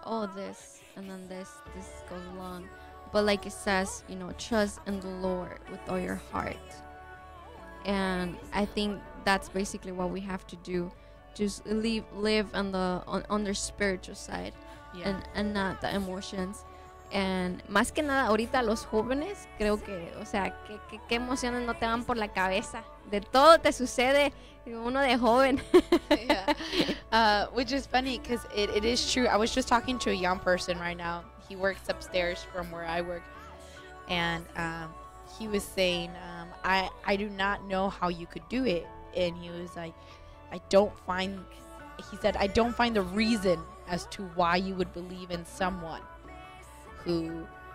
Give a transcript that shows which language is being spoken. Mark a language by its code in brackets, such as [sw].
[en] Oh, this and then this goes along, but like it says, trust in the Lord with all your heart, and I think that's basically what we have to do. Just live on the spiritual side, and not the emotions. [es] And más que nada ahorita los jóvenes, creo que, o sea, qué emociones no te van por la cabeza. De todo te sucede uno de joven. [en] Yeah. Which is funny because it is true. I was just talking to a young person right now. He works upstairs from where I work, and he was saying, I do not know how you could do it. And he was like, I don't find the reason as to why you would believe in someone who